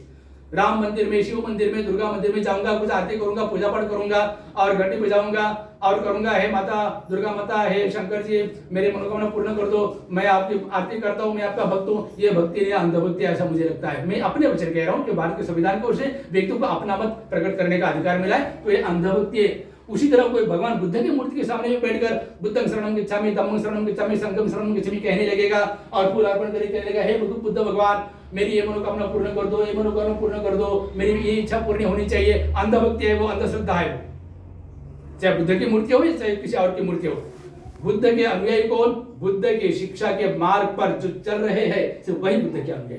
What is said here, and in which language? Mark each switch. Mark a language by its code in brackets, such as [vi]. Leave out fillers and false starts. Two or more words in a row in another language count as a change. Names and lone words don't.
[hi] राम मंदिर में, शिव मंदिर में, दुर्गा मंदिर में जाऊंगा, कुछ आरती करूंगा, पूजा पाठ करूंगा और घंटी बजाऊंगा और करूंगा, हे माता दुर्गा माता, हे शंकर जी मेरी मनोकामना पूर्ण कर दो, मैं आपकी आरती करता हूँ, मैं आपका भक्त हूँ, ये भक्ति नहीं, अंधभक्ति ऐसा मुझे लगता है। मैं अपने वचन कह रहा हूँ कि भारत के संविधान को उसे व्यक्ति को अपना मत प्रकट करने का अधिकार मिला है, तो ये अंधभक्ति है। उसी तरह कोई भगवान बुद्ध की मूर्ति के सामने में बैठकर [pi] बुद्धं शरणं गच्छामि, धम्मं शरणं गच्छामि, संघं शरणं गच्छामि [hi] कहने लगेगा और फूल अर्पण करके कहने लगेगा, हे बुद्ध भगवान मेरी ये मनोकामना पूर्ण कर दो, ये मनोकामना पूर्ण कर दो, मेरी ये इच्छा पूर्ण होनी चाहिए, अंधभक्ति है वो, अंधश्रद्धा है वो। चाहे बुद्ध की मूर्ति हो या चाहे किसी और की मूर्ति हो, बुद्ध के अनुयायी कौन, बुद्ध की शिक्षा के मार्ग पर जो चल रहे हैं सिर्फ वही बुद्ध के अनुयायी।